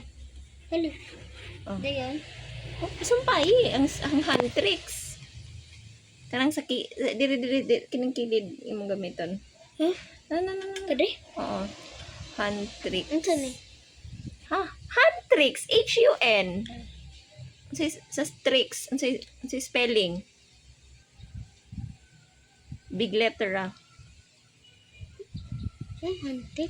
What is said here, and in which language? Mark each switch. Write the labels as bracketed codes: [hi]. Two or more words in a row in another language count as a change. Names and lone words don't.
[en] Hello. Oh. [ceb] Dayan. Oh, sumpay ang Handtricks. Kanang diri kining kilid imong gamiton. Huh? [en] No. [ceb] Kadi? Oo. Huntrix. Ano ni? Ha? Huntrix. H-U-N. Sa tricks. Sa spelling. [en] Big letter ah. [ceb] Hantik?